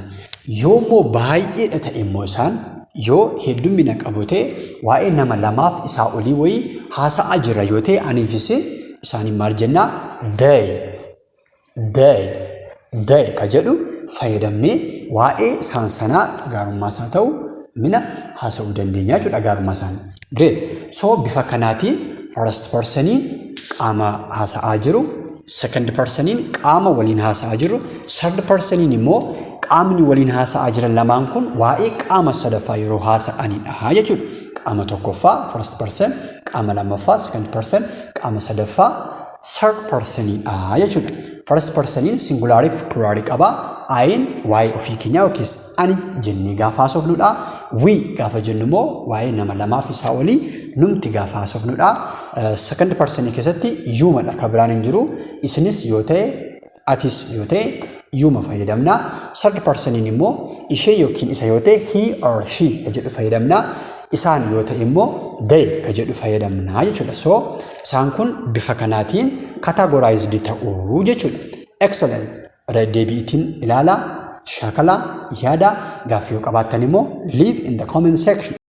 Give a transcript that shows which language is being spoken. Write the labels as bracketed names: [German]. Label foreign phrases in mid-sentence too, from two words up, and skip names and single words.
[Oromo] Yoo immoo baay'eedha ta'e immoo isaan yoo heddummina qabu ta'e waa'ee nama lamaaf isaa olii wayii haasa'aa jira yoo ta'e aniifis isaaniin maal jennaa they ka jedhu fayyadamnee waa'ee isaan sanaa gaarummaa isaa ta'u mina haasa'uu dandeenya jechuudha gaarummaa isaanii. [English] Great. [Oromo] So bifa kanaatiin [English] first personiin [Oromo] qaama haasa'aa jiru, [English] second personiin [Oromo] qaama waliin haasa'aa jiru, [English] third personiin [Oromo] immoo qaamni waliin haasa'aa jiran lamaan kun waa'ee qaama sadaffaa yeroo haasa'anidha jechuudha. Qaama tokkoffaa [English] first person, [Oromo] qaama lammaffaa [English] second person, [Oromo] qaama sadaffaa [English] third personidha [Oromo] jechuudha. [English] First personiin [Oromo] singulaarii fi pluraalii qaba. Ayin waa'ee ofii keenyaa yookiis ani jennee gaafa haasofnudha. We gaafa jennu immoo waa'ee nama lamaa fi isaa olii numti gaafa haasofnudha. Second personii keessatti yuumadha ka biraan hin jiru. Isinis yoo ta'e atis yoo ta'e yuuma fayyadamna. Third personiin immoo ishee yookiin isa yoo ta'e [English] he or she [Oromo] ka jedhu fayyadamna. Isaan yoo ta'e immoo they ka jedhu fayyadamna jechuudha. So isaan kun bifa kanaatiin categorized ta'uu jechuudha. Excellent. Deebiitiin ilaala, shaakala, yaada, gaaffii yoo qabaattan immoo [English] leave in the comment section.